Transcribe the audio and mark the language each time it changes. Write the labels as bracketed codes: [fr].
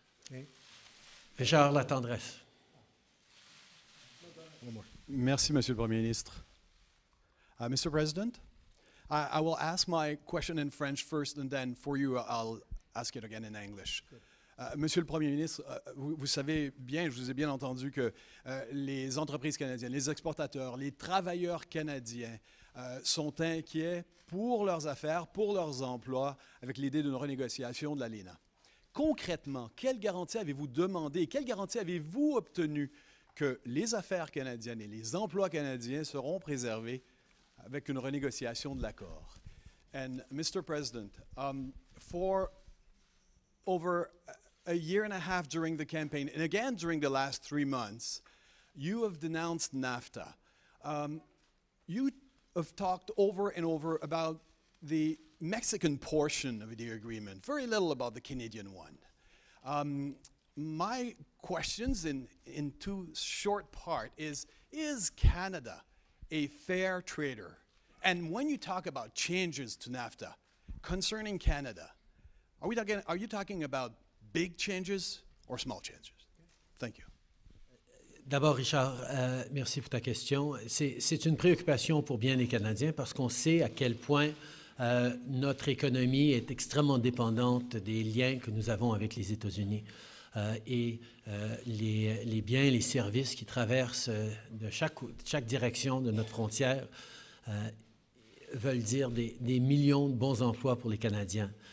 [en] Okay. Richard Latendresse. One more. [fr] Merci, Monsieur le Premier Ministre. Mr. [en] President, I will ask my question in French first, and then for you, I'll ask it again in English. [fr] Monsieur le Premier ministre, vous savez bien, je vous ai bien entendu que les entreprises canadiennes, les exportateurs, les travailleurs canadiens sont inquiets pour leurs affaires, pour leurs emplois, avec l'idée d'une renégociation de l'ALENA. Concrètement, quelle garantie avez-vous demandé, quelle garantie avez-vous obtenu que les affaires canadiennes et les emplois canadiens seront préservés avec une renégociation de l'accord? [en] And Mr. President, for over a year and a half during the campaign, and again during the last 3 months, you have denounced NAFTA. You have talked over and over about the Mexican portion of the agreement, very little about the Canadian one. My questions in two short part is Canada a fair trader? And when you talk about changes to NAFTA concerning Canada, are you talking about big changes or small changes? Thank you. [fr] D'abord, Richard, merci pour ta question. C'est une préoccupation pour bien les Canadiens parce qu'on sait à quel point notre économie est extrêmement dépendante des liens que nous avons avec les États-Unis. Et les biens et les services qui traversent de chaque direction de notre frontière veulent dire des millions de bons emplois pour les Canadiens.